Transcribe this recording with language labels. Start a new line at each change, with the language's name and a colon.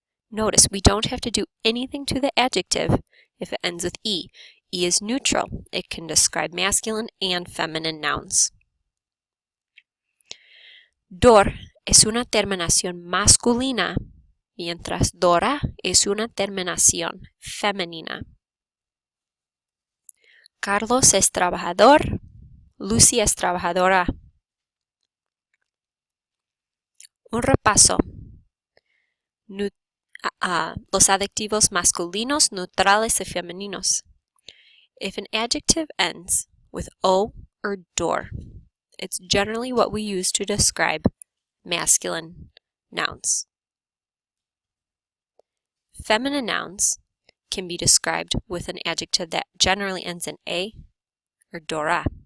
English: Notice we don't have to do anything to the adjective if it ends with E. E is neutral. It can describe masculine and feminine nouns.
Spanish: Dor es una terminación masculina, mientras Dora es una terminación femenina. Carlos es trabajador. Lucy es trabajadora. Un repaso. Los adjetivos masculinos, neutrales y femeninos.
English: If an adjective ends with O or dor, it's generally what we use to describe masculine nouns. Feminine nouns can be described with an adjective that generally ends in A or dora.